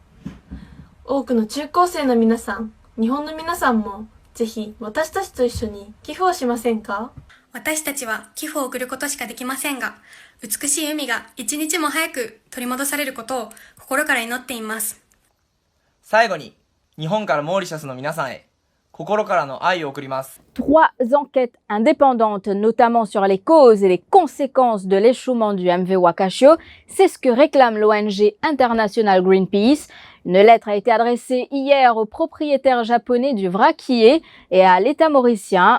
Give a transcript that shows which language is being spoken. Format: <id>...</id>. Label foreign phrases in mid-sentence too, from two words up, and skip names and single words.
<ja>多くの中高生の皆さん、日本の皆さんもぜひ私たちと一緒に寄付をしませんか？私たちは寄付を送ることしかできませんが、美しい海が一日も早く取り戻されることを心から祈っています。最後に日本からモーリシャスの皆さんへ心からの愛を送ります。</ja> <fr>Trois enquêtes indépendantes, notamment sur les causes et les conséquences de l'échouement du MV Wakashio, c'est ce que réclame l'ONG internationale Greenpeace. Une lettre a été adressée hier aux propriétaires japonais du vraquier et à l'État mauricien.</fr>